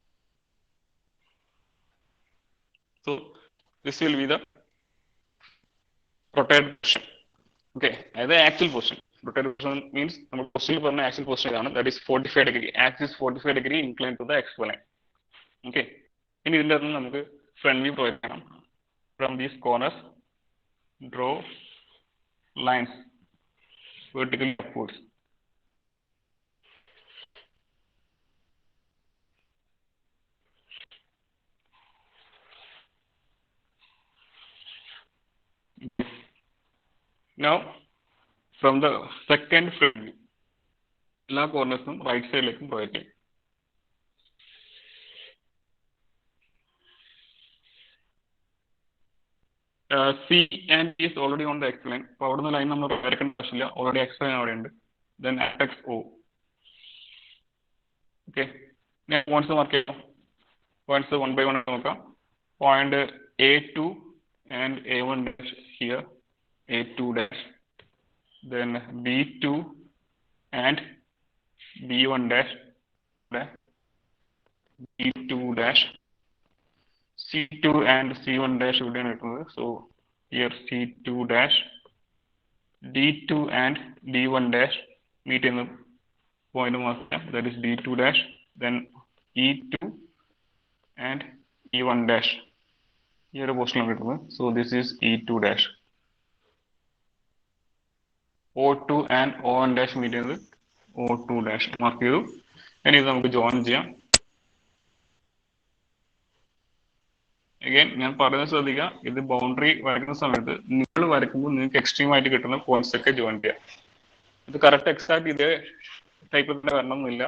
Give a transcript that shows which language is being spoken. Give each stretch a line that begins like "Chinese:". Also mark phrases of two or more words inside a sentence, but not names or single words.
English: So this will be the rotate position.
Malayalam: ഓക്കെ, അതായത്
English: actual position. rotate position means
Malayalam: നമ്മൾ പൊസിഷനിൽ പറഞ്ഞ
English: actual position
Malayalam: ഇതാണ്.
English: That is 45 degree. Axis 45 degree incline to the X line.
Malayalam: ഓക്കെ, ഇനി ഇതിൻ്റെ അകത്ത് നമുക്ക്
English: front view
Malayalam: പ്രൊജക്ട് ചെയ്യണം.
English: From these corners draw lines vertically upwards. Now from the second front view
Malayalam: എല്ലാ കോർണേഴ്സും റൈറ്റ് സൈഡിലേക്കും പ്രൊജക്ട് ചെയ്യും.
English: C and D is already on the X line.
Malayalam: അപ്പോൾ അവിടുന്ന് ലൈൻ നമ്മൾ വരയ്ക്കേണ്ട ആവശ്യമില്ല,
English: already X line
Malayalam: അവിടെ ഉണ്ട്.
English: then apex O.
Malayalam: ഓക്കെ, ഞാൻ
English: points mark
Malayalam: ചെയ്യാം.
English: points 1 by 1 നോക്കാം. point A2 and A1 dash here, A2 dash, then B2 and B1 dash, B2 dash, C2 and C1 dash
Malayalam: ഇവിടെയാണ് കിട്ടുന്നത്.
English: So here C2 dash, D2 and D1 dash മീറ്റ് ചെയ്യുന്ന point mark ചെയ്യാം. That is D2 dash, then E2 and E1 dash
Malayalam: ഈ ഒരു പൊസിഷനിലാണ് കിട്ടുന്നത്.
English: So this is E2 dash. O2 and O1 dash മീറ്റ് ചെയ്യുന്നത് O2 dash മാർക്ക് ചെയ്തു.
Malayalam: ഇനി ഇത് നമുക്ക് ജോയിൻ ചെയ്യാം. അഗൈൻ ഞാൻ പറയുന്നത് ശ്രദ്ധിക്കുക, ഇത് ബൗണ്ടറി വരയ്ക്കുന്ന സമയത്ത് നിങ്ങൾ വരയ്ക്കുമ്പോൾ നിങ്ങൾക്ക് എക്സ്ട്രീം ആയിട്ട് കിട്ടുന്ന പോയിന്റ്സ് ഒക്കെ ജോയിൻ ചെയ്യാം. ഇത്
English: correct exact
Malayalam: ഇതേ ടൈപ്പിൽ തന്നെ വരണമെന്നില്ല.